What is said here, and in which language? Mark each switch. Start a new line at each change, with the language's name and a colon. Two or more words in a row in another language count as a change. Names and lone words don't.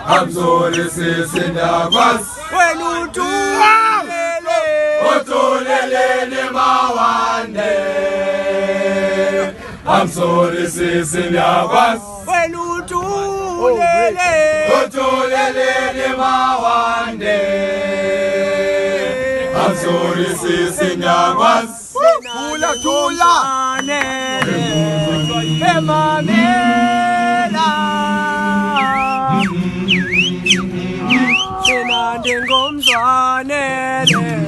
English: I'm sorry,
Xhosa: sisi ndakwazi. Wena uthulele. Uthulele ni mawande.
English: I'm sorry,
Xhosa: sisi ndakwazi. Wena uthulele. Uthulele ni mawande.
English: I'm sorry,
Xhosa: sisi ndakwazi. Thula emamela thina ndingomzwanele